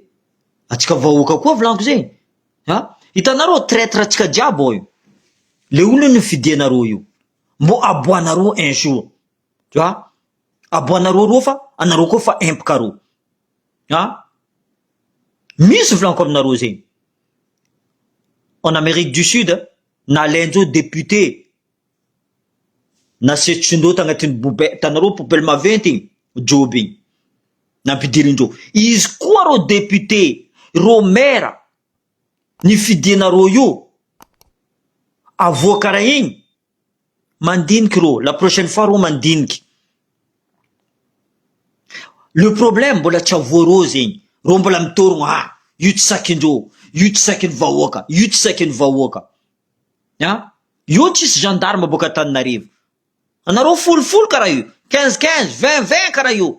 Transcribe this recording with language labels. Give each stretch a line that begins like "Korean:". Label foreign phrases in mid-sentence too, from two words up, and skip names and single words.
Malagasy: Atsika vahoaka koa volanko zay. Hitanareo traître atsika jiabo io. Le olo nifidianareo io. Mbo aboanareo
French: un jour. Tu vois?
Malagasy: Aboanareo ro fa anareo koa fa impikareo. Misy volanko aminareo zay.
French: En Amérique du Sud,
Malagasy: nalaindreo député. Nasetrindreo tagnatin'ny tanareo poubelle maventy igny, joby igny. Nampidirindreo. Izy koa ro député, ro maire, nifidianareo io, avoaka raha igny, mandiniky ro,
French: la prochaine fois
Malagasy: ro mandiniky.
French: Le problème
Malagasy: mbola tsy avoareo zegny. Ro mbola mitorogno, io tsy sakindreo, io tsy sakin'ny vahoaka, io tsy sakin'ny vahoaka. Io tsisy gendarme boka Antananarivo. Anareo folofolo karaha io, 15-15, 20-20 karaha io.